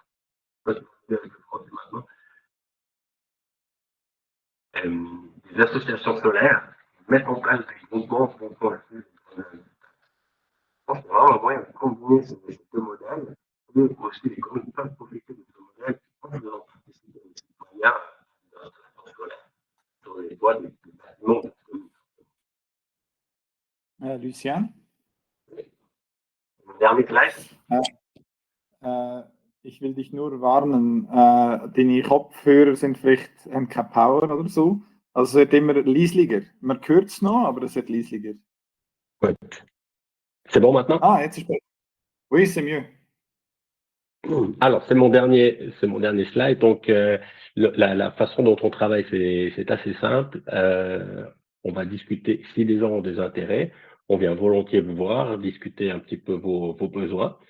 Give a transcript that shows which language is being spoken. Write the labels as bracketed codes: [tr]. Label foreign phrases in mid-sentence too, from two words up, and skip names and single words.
[fr] Avec le français maintenant. Des associations solaires mettent en place des groupements pour je pense qu'il y a vraiment un moyen de combiner ces deux modèles et aussi les communes peuvent profiter de ce modèle en faisant participer les citoyens dans l'installation scolaire sur les toits des bâtiments de communes. Lucien? Dernier slide. [de] Ich will dich nur warnen, deine Kopfhörer sind vielleicht haben keine Power oder so. Also es wird immer leislicher. Man hört es noch, aber es wird leisliger. [fr] Ouais. C'est bon maintenant? [de] Ah, jetzt ist [fr] oui, c'est mieux. Alors, c'est mon dernier slide. Donc, la façon dont on travaille, c'est assez simple. On va discuter, si les gens ont des intérêts, on vient volontiers vous voir, discuter un petit peu vos besoins.